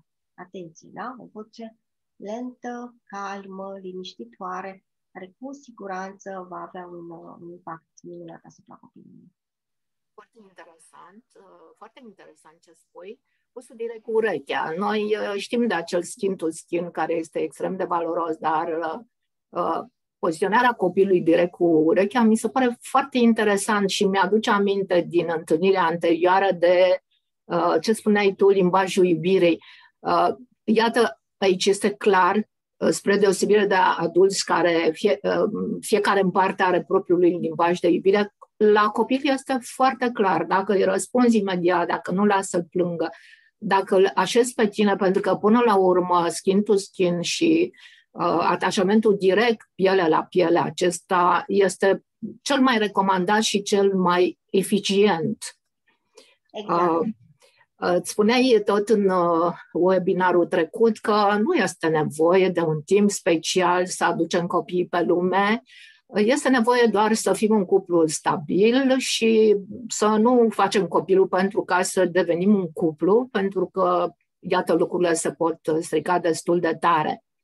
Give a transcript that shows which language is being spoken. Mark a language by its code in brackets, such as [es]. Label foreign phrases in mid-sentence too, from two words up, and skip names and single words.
[ro] Atenție, da? O voce lentă, calmă, liniștitoare, care cu siguranță va avea un impact minunat asupra copilului. Foarte interesant ce spui. Pusul direct cu urechea. Noi știm de acel [en] skin to skin [ro] care este extrem de valoros, dar poziționarea copilului direct cu urechea mi se pare foarte interesant și mi-aduce aminte din întâlnirea anterioară de ce spuneai tu, limbajul iubirii. Iată, aici este clar, spre deosebire de adulți care fiecare în parte are propriul lui limbaj de iubire, la copil este foarte clar. Dacă îi răspunzi imediat, dacă nu lasă plângă, dacă îl așezi pe tine, pentru că până la urmă [en] skin to skin [ro] și atașamentul direct, piele la piele, acesta este cel mai recomandat și cel mai eficient. Exact. Îți spuneai tot în webinarul trecut că nu este nevoie de un timp special să aducem copiii pe lume, este nevoie doar să fim un cuplu stabil și să nu facem copilul pentru ca să devenim un cuplu, pentru că, iată, lucrurile se pot strica destul de tare.